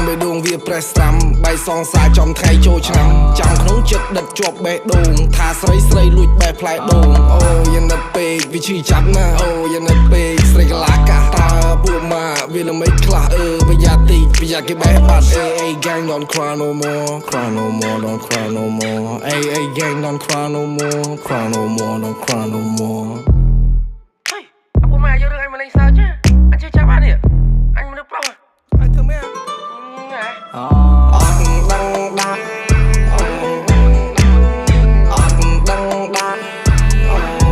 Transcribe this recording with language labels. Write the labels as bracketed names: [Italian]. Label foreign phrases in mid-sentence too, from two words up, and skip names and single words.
[Khmer] បេះដូងវាប្រេះស្រាំបែកសងសាចំថ្ងៃចូលឆ្នាំចាំក្នុងចិត្តដិតជាប់បេះដូងថាស្រីលួចបែបផ្លែដូងអូយ៉ាងណាពេកវាឈឺចាប់ណាអូយ៉ាងណាពេកស្រីកលាកាតើពួកម៉ាក់វាល្មិចខ្លះប្រយ័ត្នតិចប្រយ័ត្នគេបែបបាត់អេ [English] gang don't cry no more cry no more don't cry no more [Khmer] អេ [English] gang don't cry no more cry no more don't cry no more [Khmer] ហេអពុកម៉ាយករឿងអញមកលេងសើចអញជិះចាប់បាននេះអញមនុស្សប្រុសអញធ្វើមែន អត់ដឹងដាក់អត់ ដឹងដាក់អត់